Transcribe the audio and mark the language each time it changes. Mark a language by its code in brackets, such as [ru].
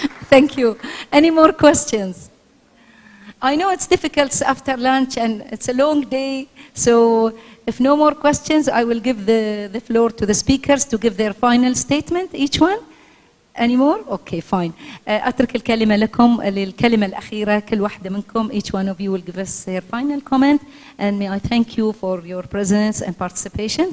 [en] Thank you. Any more questions? I know it's difficult after lunch and it's a long day, so if no more questions, I will give the floor to the speakers to give their final statement, each one. Any more? Okay, fine. [ar] أترك الكلمة لكم للكلمة الأخيرة كل واحدة منكم. [en] Each one of you will give us their final comment. And may I thank you for your presence and participation.